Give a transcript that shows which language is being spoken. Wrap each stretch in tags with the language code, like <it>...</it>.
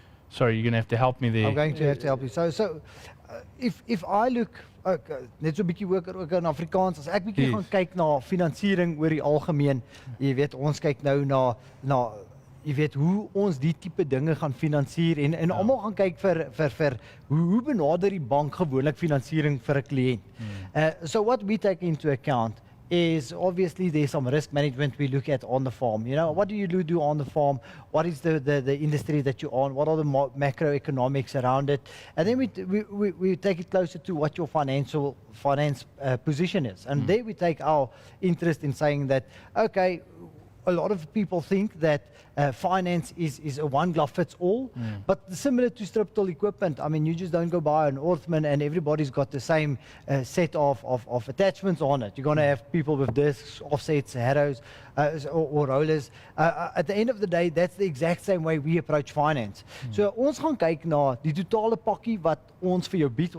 <en>Sorry, you're going to have to help me there. I'm going to have to help you. So if I look,</en> <af>net so 'n bietjie ook in Afrikaans, as ek bietjie gaan kyk na finansiering oor die algemeen, jy weet, ons kyk nou na jy weet hoe ons die tipe dinge gaan finansier en almal gaan kyk vir hoe benader die bank gewoonlik finansiering vir 'n kliënt.</af> <en>So what we take into account is obviously there's some risk management we look at on the farm. You know, what do you do on the farm? What is the industry that you're on? What are the macroeconomics around it? And then we take it closer to what your finance position is. And there we take our interest in saying that, okay, a lot of people think that finance is a one-glove-fits-all, but similar to strip-till equipment, I mean, you just don't go buy an Orthman and everybody's got the same set of attachments on it. You're going to have people with discs, offsets, harrows, or rollers. At the end of the day, that's the exact same way we approach finance.</en> <af>So ons gaan kyk na die totale pakkie wat ons vir jou bied.</af>